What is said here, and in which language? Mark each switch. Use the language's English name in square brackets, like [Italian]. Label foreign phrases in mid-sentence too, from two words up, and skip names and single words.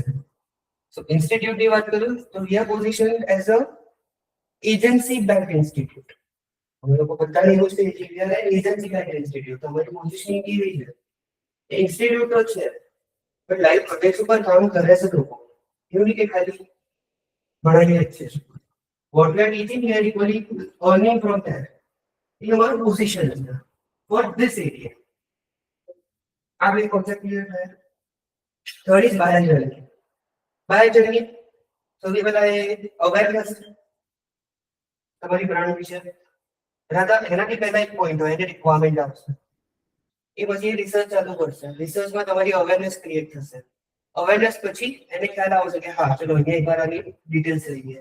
[English] So institute [Gujarati] ની વાત કરું તો [English] We are position as a agency back institute. [Gujarati] અમે લોકો બધાને એવું છે કે [English] We are agency back institute. [Gujarati] તમારી પોઝિશનિંગ કેવી છે? ઇન્સ્ટિટ્યૂટ તો છે પણ [English] live project [Gujarati] ઉપર કામ કરે છે લોકો. એવું નહીં કે ખાલી ભણાવીએ જ છે. [English] What we are teaching, we are equally earning from that. In our position for this area. [Gujarati] આ બે [English] concept clear [Gujarati] થયા. [English] Third is buyer journey. Buyer journey [Gujarati] સૌથી પહેલા એ awareness તમારી બ્રાન્ડ વિશે. રાધા એનાથી પહેલા એક પોઈન્ટ હોય એને રિક્વાયરમેન્ટ આવશે. એ પછી રિસર્ચ ચાલુ કરશે. રિસર્ચમાં તમારી [English] awareness create [Gujarati] થશે. અવેરનેસ પછી એને ખ્યાલ આવશે કે હા ચલો અહીંયા એકવાર આની ડિટેલ્સ લઈએ.